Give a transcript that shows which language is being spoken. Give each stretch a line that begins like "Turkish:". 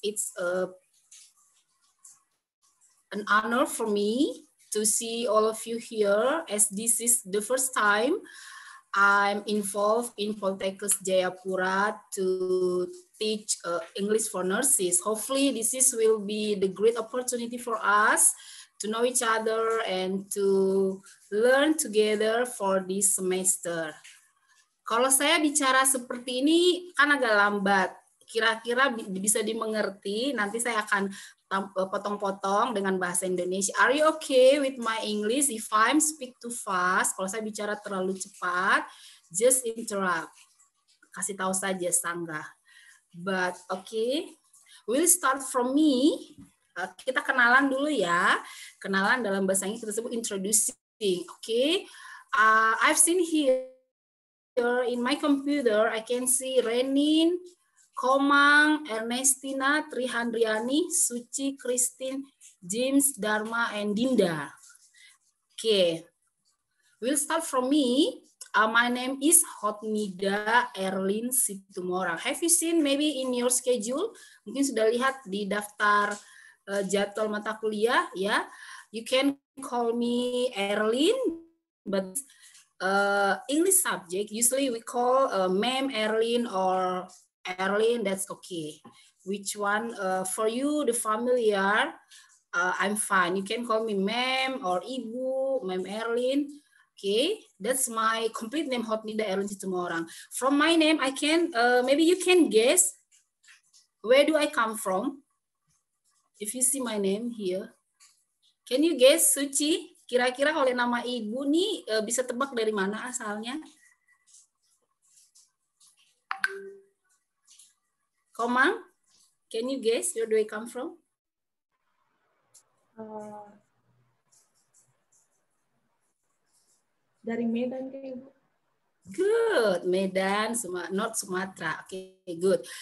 English: It's an honor for me to see all of you here, as this is the first time I'm involved in Poltekkes Jayapura to teach English for nurses. Hopefully this will be the great opportunity for us to know each other and to learn together for this semester.
Indonesian: Kalau saya bicara seperti ini kan agak lambat, kira-kira bisa dimengerti, nanti saya akan potong-potong dengan bahasa Indonesia.
English: Are you okay with my English if I'm speak too fast?
Indonesian: Kalau saya bicara terlalu cepat,
English: just interrupt.
Indonesian: Kasih tahu saja, sanggah.
English: But okay, we'll start from me.
Indonesian: Kita kenalan dulu ya. Kenalan dalam bahasa Inggris kita sebut introducing.
English: Okay, I've seen here in my computer, I can see Renin, Komang, Ernestina, Trihandriani, Suci, Christine, James, Dharma, and Dinda. Okay, we'll start from me. My name is Hotnida Erlin Situmorang. Have you seen maybe in your schedule?
Indonesian: Mungkin sudah lihat di daftar jadwal mata kuliah ya.
English: You can call me Erlin, but English subject usually we call Ma'am Erlin or Erlin. That's okay. Which one for you the familiar? I'm fine. You can call me Ma'am or Ibu, Ma'am Erlin. Okay, that's my complete name, Hotnida Erlin Situmorang. From my name, I can, maybe you can guess, where do I come from? If you see my name here. Can you guess, Suci?
Indonesian: Kira-kira oleh nama ibu nih, bisa tebak dari mana asalnya?
English: Komang, can you guess, where do I come from?
Indonesian: Dari Medan ke Ibu.
English: Good, Medan, not Sumatera. Okay, good.